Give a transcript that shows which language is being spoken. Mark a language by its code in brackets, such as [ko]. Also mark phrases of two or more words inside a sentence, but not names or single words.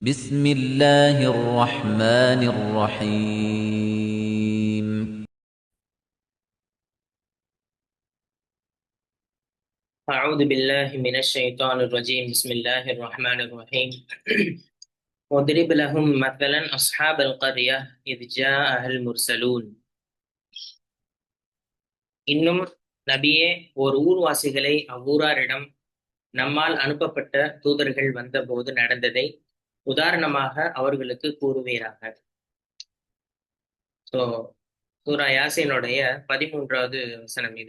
[ar] بسم الله الرحمن الرحيم أعوذ بالله من الشيطان الرجيم بسم الله الرحمن الرحيم واضرب لهم مثلا أصحاب القرية إذ جاءها المرسلون. [ta] இன்னும் நபியே, ஓர் ஊர்வாசிகளை அவ்வூராரிடம் நம்மால் அனுப்பப்பட்ட தூதர்கள் வந்தபோது நடந்ததை உதாரணமாக அவர்களுக்கு கூறுவீராக. ஸோ சூரா யாசீனுடைய 13வது வசனம் இது.